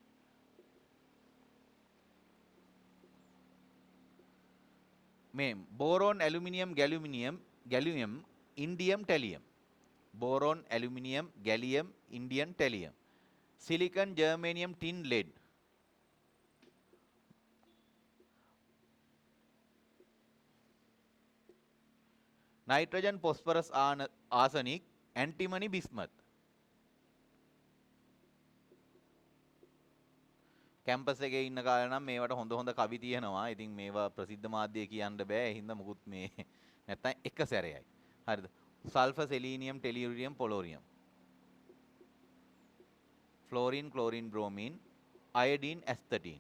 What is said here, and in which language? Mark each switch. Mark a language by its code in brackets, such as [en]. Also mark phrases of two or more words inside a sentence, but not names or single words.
[si] මේ බෝරෝන්, ඇලුමිනියම්, ගැලියම්, ඉන්ඩියම්, ටැලියම්. බෝරෝන්, ඇලුමිනියම්, ගැලියම්, ඉන්ඩියම්, ටැලියම්. සිලිකන්, ජර්මේනියම්, ටින්, ලෙඩ්. නයිට්‍රජන්, පොස්පරස්, ආසනික්, ඇන්ටිමනි, බිස්මත්. कैंपस එකේ ඉන්න කාලේ නම් මේවට හොඳ කවි තියෙනවා. ඉතින් මේවා ප්‍රසිද්ධ මාධ්‍යයේ කියන්න බෑ. ඒ හින්දා මුකුත් මේ නැත්තම් එක සැරේයි. හරිද? සල්ෆර්, සෙලීනියම්, ටෙලියුරියම්, පොලෝරියම්. ෆ්ලෝරින්, ක්ලෝරින්, බ්‍රෝමීන්, අයඩීන්, ඇස්තටීන්.